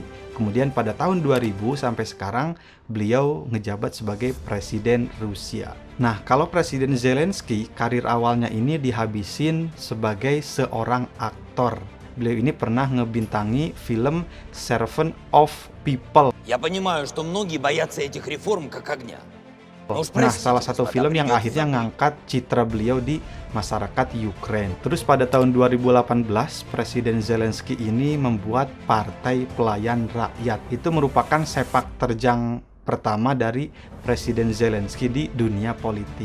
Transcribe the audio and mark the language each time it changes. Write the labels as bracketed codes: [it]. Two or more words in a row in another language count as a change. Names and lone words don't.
[id] Kemudian pada tahun 2000 sampai sekarang beliau ngejabat sebagai Presiden Rusia. Nah, kalau Presiden Zelensky karir awalnya ini dihabisin sebagai seorang aktor. Beliau ini pernah ngebintangi film Servant of People. [ru] Я понимаю, что многие боятся этих реформ как огня. [id] Nah, salah satu film yang akhirnya ngangkat citra beliau di masyarakat Ukraine. Terus pada tahun 2018, Presiden Zelensky ini membuat Partai Pelayan Rakyat. Itu merupakan sepak terjang pertama dari Presiden Zelensky di dunia politik.